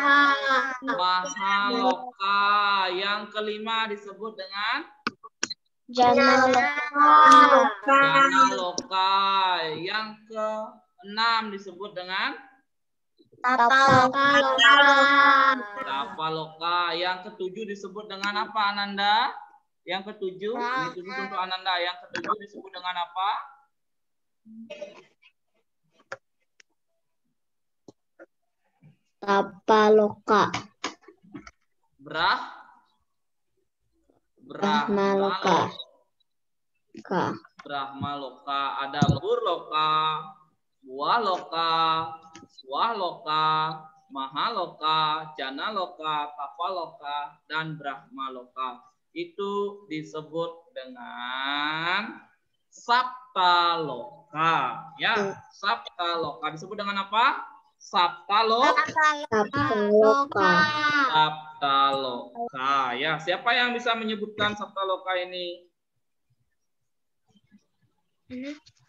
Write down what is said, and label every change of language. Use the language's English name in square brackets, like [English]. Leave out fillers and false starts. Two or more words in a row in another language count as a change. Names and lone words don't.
[Indonesian] Yang kelima disebut dengan Janaloka. Yang keenam disebut dengan Tapaloka. Yang ketujuh disebut dengan apa, Ananda? Yang ketujuh, ini khusus untuk Ananda. Yang ketujuh disebut dengan apa? Tapaloka. Brahmaloka. Ada burloka, buahloka, swahloka, mahaloka, janaloka, tapaloka, dan brahmaloka. Itu disebut dengan saptaloka. Ya, saptaloka disebut dengan apa? Saptaloka. Ya, siapa yang bisa menyebutkan saptaloka ini?